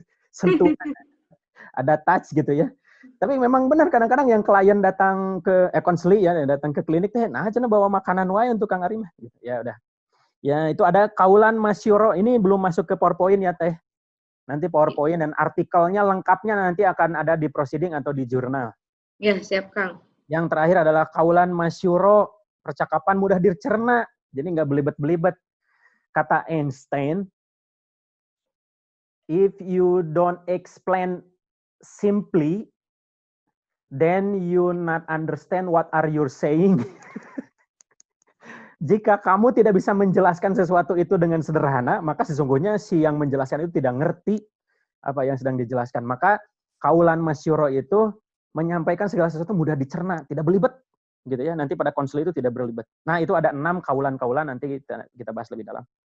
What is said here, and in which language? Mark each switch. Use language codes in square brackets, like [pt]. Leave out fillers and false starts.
[id] Sentuhan, ada touch gitu ya. Tapi memang benar kadang-kadang yang klien datang ke konseli ya, datang ke klinik teh, [su] nah cenah bawa makanan wae [id] untuk Kang Arima. Ya udah. Ya, itu ada kaulan masyuro. Ini belum masuk ke PowerPoint ya, Teh. Nanti PowerPoint dan artikelnya lengkapnya nanti akan ada di proceeding atau di jurnal. Ya, siap, Kang. Yang terakhir adalah kaulan masyuro, percakapan mudah dicerna. Jadi nggak belibet-belibet. [en] Kata Einstein, if you don't explain simply, then you not understand what are you saying. [id] Jika kamu tidak bisa menjelaskan sesuatu itu dengan sederhana, maka sesungguhnya si yang menjelaskan itu tidak ngerti apa yang sedang dijelaskan. Maka kaulan masyuro itu menyampaikan segala sesuatu mudah dicerna, tidak belibet, gitu ya. Nanti pada konsul itu tidak berlibet. Nah, itu ada 6 kaulan-kaulan, nanti kita bahas lebih dalam.